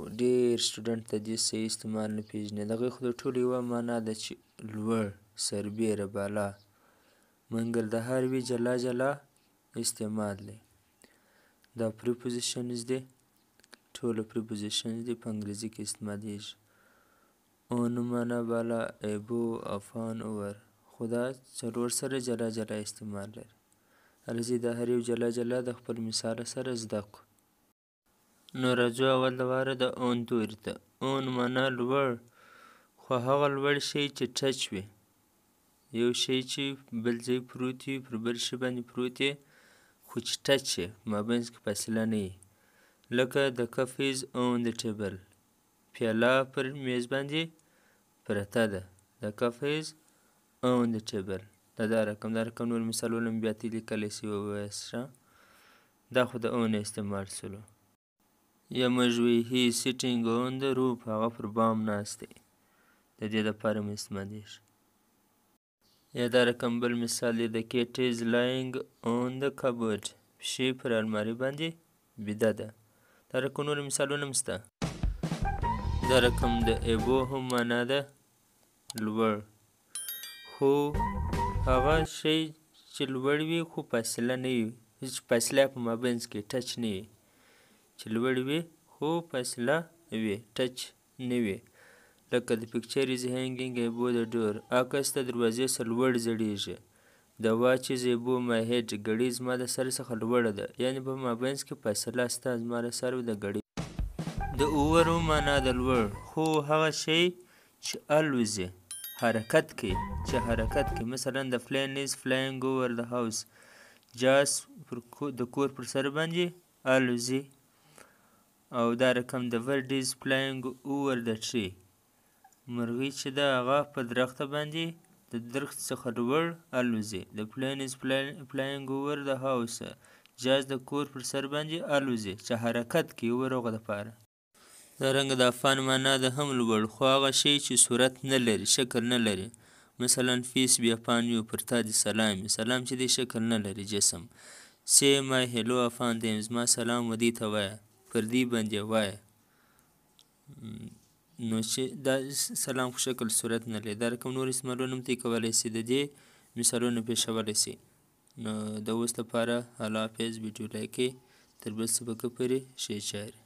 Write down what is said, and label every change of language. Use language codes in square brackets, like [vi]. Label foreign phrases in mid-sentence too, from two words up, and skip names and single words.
[ps] ډېر سټوډنټ د دې صحیح استعمال نه پېژني. د هغې خو د ټولو یوه معنا ده چې لوړ، سربیره، بالا. مګر د هر یوې جلا جلا استعمال دی. دا پریپوزیشنز دی، ټوله پریپوزیشنز دي، په انګریزي کې استعمالیږي. اون معنا بالا، [en] above, upon, over. [ps] خو دا څلور سره جلا جلا استعمال لري. راځئ دا هر یو جلا جلا د خپل مثال سره زده کړو. نو راځو اول د واره د اون توري ته. اون معنا لوړ، خو هغه لوړ شی چې ټچ وي. یو شی چې بل ځای پروت وي، پر بل شي باندې پروت وي، خو چې ټچ یې په مابینځ کې فاصله نه وي. [en] لکه the cup is on the table. [ps] پیاله پر میز باندې پرته ده. [en] the cup is on the table. [ps] دا رقم نور مثالونه مې بیا ته لیکلی سي ووایاست ښه. دا خو د اون استعمال سولو. یا موږ وایو [en] he is sitting on the roof. [ps] هغه پر بام ناست دی. د دې دپاره مې استعمالیږي. یا دا رقم بل مثال دی: [en] the cat is lying on the cupboard. [ps] پښې پر المارۍ باندې بیده ده. دا رقم نور مثالونه هم شته. دا رقم د ایبو هم معنا ده لوړ، خو هغه شی چې لوړ وي خو فاصله نه وي، هېڅ فاصله په مابینځ کې ټچ نه وي. چې لوړ وي خو فاصله وي، ټچ نه وي. [en] لکه the picture is hanging above the door. [ps] عکس د دروازې څخه لوړ ځړېږي. [en] the watch is above my head. [ps] ګړۍ زما د سر څخه لوړه ده. یعنې په مابینځ کې فاصله شته زما له سر او د ګړۍ. د اوور معنا د لوړ، خو هغه شی چې الوزي، حرکت کوي، چې حرکت کوي. [en] مثلا the plane is flying over the house. [ps] جهاز د کور پر سر باندې الوزي. او دا رقم [en] the bird is flying over the tree. [ps] مرغۍ چې ده هغه په درخته باندې د درخت څخه لوړ الوزي. [en] the plane is flying over the house. [ps] جهاز د کور پر سر باندې الوزي، چې حرکت کوي ور هغه دپاره. دارنګه د افان معنا ده هم لوړ، خو هغه شی چې صورت نه لري، شکل نه لري. [en] مثلا peace be upon you. [ps] پر تا دې سلام وي. سلام چې دی شکل نه لري، جسم. [en] say my hello upon them. [ps] زما سلام و دې ته وایه، پر دې باندې وایه. نو چې دا سلام خو شکل صورت نه لري. دا رقم نور استعمالونه هم ته کولی سي، د دې مثالونه پېښولی سي. نو د اوس لپاره الله حافظ. ویډیو لایک کړئ. تر بل سبقه پورې ښې چارې.